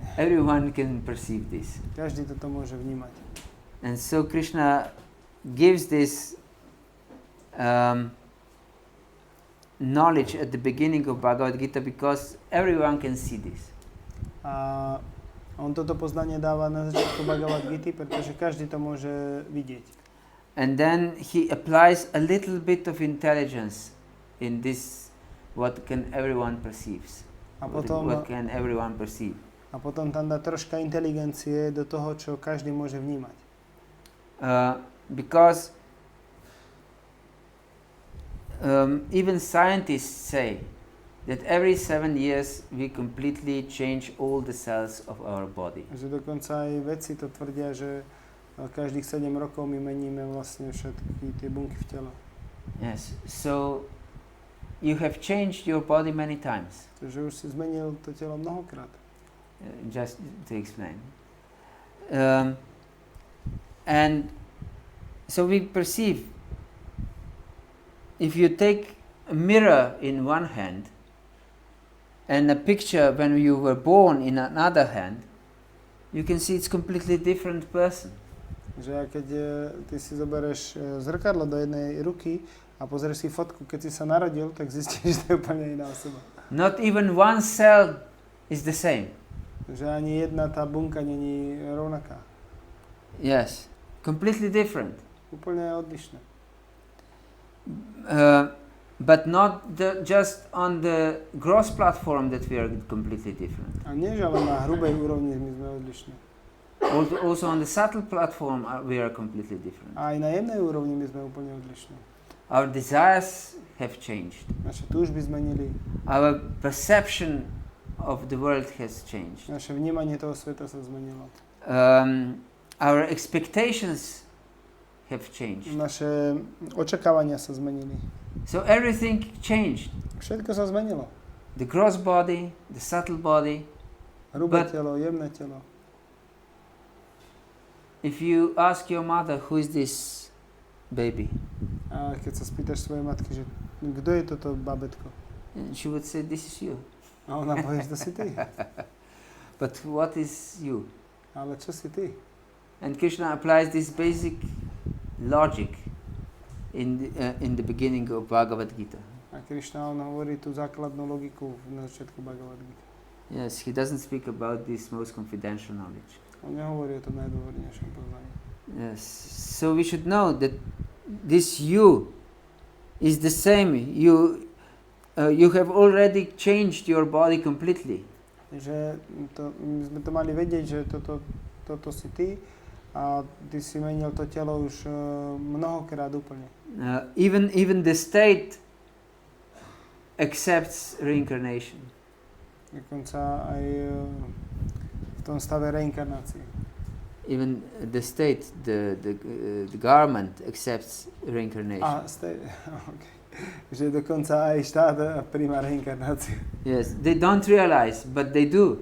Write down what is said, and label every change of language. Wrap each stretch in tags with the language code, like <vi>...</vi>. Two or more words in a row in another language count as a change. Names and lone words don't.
<en>Everyone can perceive this.</en> <sk>Každý toto môže vnímať.</sk> <en>And so Krishna gives this knowledge at the beginning of Bhagavad-gita because everyone can see this.</en> <sk>A on toto poznanie dáva na začiatku Bhagavad-gity, pretože každý to môže vidieť.</sk> <en>And then he applies a little bit of intelligence in this, what can everyone perceives. What can everyone perceive.</en> <sk>A potom tam dá troška inteligencie do toho, čo každý môže vnímať.</sk> <en>Because even scientists say that every 7 years we completely change all the cells of our body.</en> <sk>Že dokonca aj vedci to tvrdia, že každých 7 rokov my meníme vlastne všetky tie bunky v tele.</sk> <en>Yes, so you have changed your body many times.</en> <sk>Takže už si zmenil to telo mnohokrát.</sk> <en>Just to explain. And so we perceive, if you take a mirror in one hand and a picture when you were born in another hand, you can see it's completely different person.</en> <sk>Že keď ty si zoberieš zrkadlo do jednej ruky a pozrieš si fotku, keď si sa narodil, tak zistíš, že to je úplne iná osoba.</sk> <en>Not even one cell is the same.</en> <sk>Že ani jedna tá bunka není rovnaká.</sk> <en>Yes, completely different.</en> <sk>Úplne odlišné.</sk> <en>But not just on the gross platform that we are completely different.</en> <sk>A nie, že ale na hrubej úrovni my sme odlišní.</sk> <en>Also on the subtle platform we are completely different.</en> <sk>A aj na jemnej úrovni my sme úplne odlišní.</sk> <en>Our desires have changed.</en> <sk>Naše túžby zmenili.</sk> <en>Our perception of the world has changed.</en> <sk>Naše vnímanie toho sveta sa zmenilo.</sk> <en>Our expectations have changed.</en> <sk>Naše očakávania sa zmenili.</sk> <en>So everything changed.</en> <sk>Všetko sa zmenilo.</sk> <en>The gross body, the subtle body.</en> <sk>Hrubé telo, jemné telo.</sk> <en>If you ask your mother, who is this baby?</en> <sk>A keď sa spýtaš svojej matky, že kto je toto babetko?</sk> <en>And she would say, this is you.</en> <sk>A ona povie, že to si ty.</sk> <en>But what is you?</en> <sk>Ale čo si ty?</sk> <en>And Krishna applies this basic logic in the beginning of Bhagavad-Gita.</en> <sk>A Krishna on hovorí tú základnú logiku na začiatku Bhagavad-Gita.</sk> <en>Yes, he doesn't speak about this most confidential knowledge.</en> <sk>On nehovorí o tom najdôvernejšom poznaní.</sk> <en>Yes, so we should know that this you is the same. You have already changed your body completely.</en> <sk>Že my sme to mali vedieť, že toto si ty a ty si menil to telo už mnohokrát úplne.</sk> <en>Even the state accepts reincarnation.</en> <sk>Dokonca aj v tom stave reinkarnácie.</sk> <en>Even the state, the government accepts reincarnation. Okay.</en> <sk>Že dokonca aj štát príjma reinkarnáciu.</sk> <en>Yes, they don't realize, but they do.</en>